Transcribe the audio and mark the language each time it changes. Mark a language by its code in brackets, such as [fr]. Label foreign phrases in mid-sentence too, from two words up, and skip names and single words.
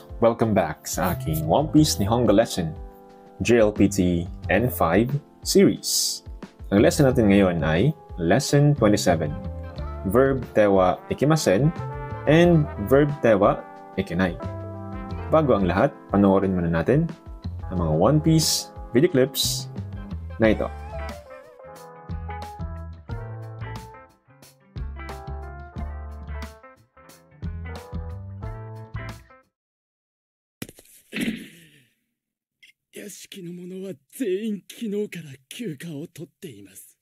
[tl] Welcome back sa aking One Piece Nihongo lesson, JLPT N5 series. Ang lesson natin ngayon ay Lesson 27, [en] Verb Tewa Ikimasen and Verb Tewa Ikinai. [tl] Bago ang lahat, panoorin muna natin ang mga One Piece [en] video clips [tl] na ito. [ja] 屋敷の者は全員昨日から休暇を取っています。